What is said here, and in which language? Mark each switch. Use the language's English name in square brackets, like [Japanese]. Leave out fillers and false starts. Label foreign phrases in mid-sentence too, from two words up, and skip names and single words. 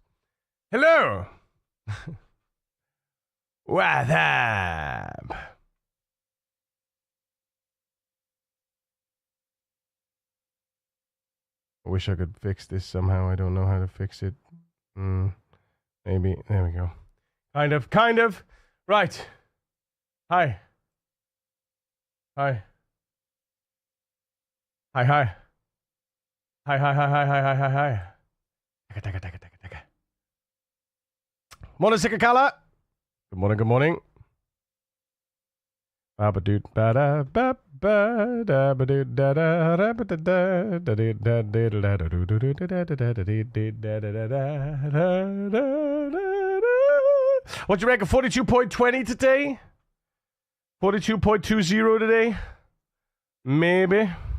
[English] Hello! What's up? I wish I could fix this somehow. I don't know how to fix it. Maybe. There we go. Kind of. Right. Hi. Hi. Hi, hi. Hi, hi, hi, hi, hi, hi, hi, hi. Taka. Morning, Sikakala. Good morning, good morning. Babadoot bada bap ba da ba doot da da da ba da da da da da da da da do do do da da da da da da da da da. What you reckon? 42.20 today? 42.20 today? Maybe.